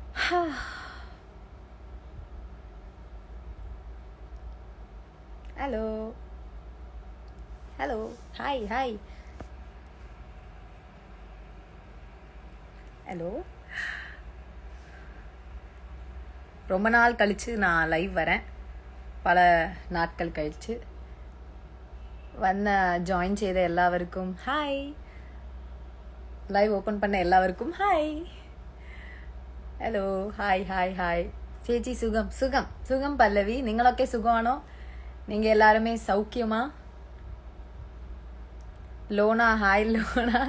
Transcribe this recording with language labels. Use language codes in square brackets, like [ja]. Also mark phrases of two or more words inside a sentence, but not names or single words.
[en] hello hello hi hi hello. [ta] ரொம்ப நாள் கழித்து நான் லைவ் வரேன். பல நாட்கள் கழித்து [ml] ജോയിൻ ചെയ്ത എല്ലാവർക്കും ഹായ്. ലൈവ് ഓപ്പൺ பண்ண എല്ലാവർക്കും ഹായ്. [en] hello hi hi hi. [ml] ചേച്ചി സുഖം സുഖം സുഖം പല്ലവി. നിങ്ങളൊക്കെ സുഖമാണോ? നിങ്ങൾ എല്ലാവരുമേ സൗഖ്യമാ? ലോണ ഹായ് ലോണ.